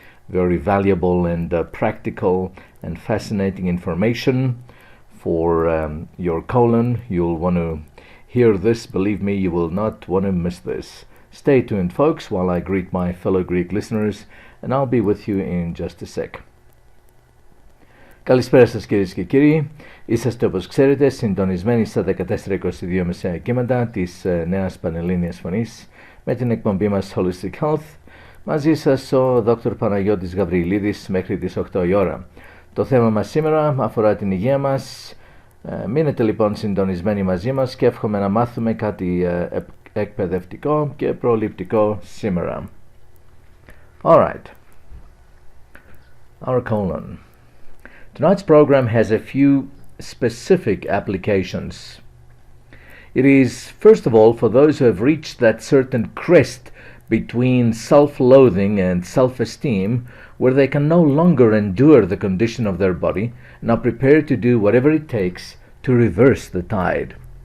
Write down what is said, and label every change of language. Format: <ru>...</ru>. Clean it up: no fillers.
<en>Very valuable and practical and fascinating information for your colon. You'll want to hear this. Believe me, you will not want to miss this. Stay tuned, folks, while I greet my fellow Greek listeners, and I'll be with you in just a sec.</en> <el>Καλησπέρα σας, κυρίες και κύριοι. Είσαστε, όπως ξέρετε, συντονισμένοι στα 1422 μεσαία κύματα της νέας Πανελλήνιας Φωνής με την εκπομπή μας Holistic Health. Μαζί σας ο Δ. Παναγιώτης Γαβριλίδης μέχρι τις 8 η ώρα. Το θέμα μας σήμερα αφορά την υγεία μας. Μείνετε λοιπόν συντονισμένοι μαζί μας και εύχομαι να μάθουμε κάτι εκπαιδευτικό και προληπτικό σήμερα.</el> <en>Alright. Our colon. Tonight's program has a few specific applications. It is, first of all, for those who have reached that certain crest between self-loathing and self-esteem where they can no longer endure the condition of their body and are prepared to do whatever it takes to reverse the tide.</en>